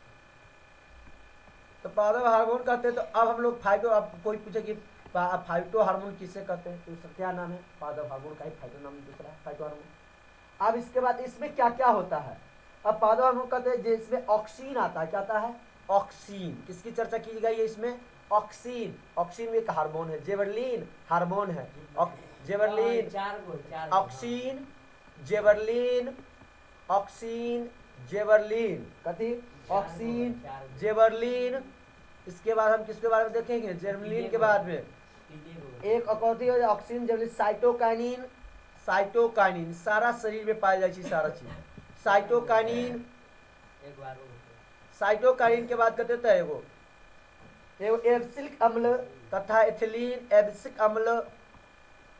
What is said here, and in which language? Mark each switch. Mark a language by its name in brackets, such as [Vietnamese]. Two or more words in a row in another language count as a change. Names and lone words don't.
[Hindi] तो पादप हार्मोन कहते हैं। तो अब हम लोग फाइटो, अब कोई पूछे कि फाइटो हार्मोन किसे कहते हैं? तो उसका क्या नाम है? पादप हार्मोन का ही फाइटो नाम दूसरा है फाइटो हार्मोन। अब इसके बाद इसमें क्या क्या होता है? अब पादप हार्मोन कहते हैं जिसमें ऑक्सीन आता है। क्या आता है? ऑक्सीन। किसकी चर्चा की गई है इसमें? ऑक्सीन। ऑक्सीन भी एक हार्मोन है। जेबरलिन हार्मोन है। जेबरलिन, ऑक्सीन, जेबरलिन, ऑक्सीन, जेबरलिन। कथी? ऑक्सीन, जेबरलिन। इसके बाद हम किसके बारे में देखेंगे? जेबरलिन के बाद में एक कथी हो? ऑक्सीन, जेबरलिन, साइटोकाइनिन। साइटोकाइनिन सारा शरीर में पाई जाए सारा चीज। साइटोकाइनिन। साइटोकाइनिन के बाद कहते हैं एगो एब्सिलिक अम्ल तथा एथिलीन एब्सिक अम्ल।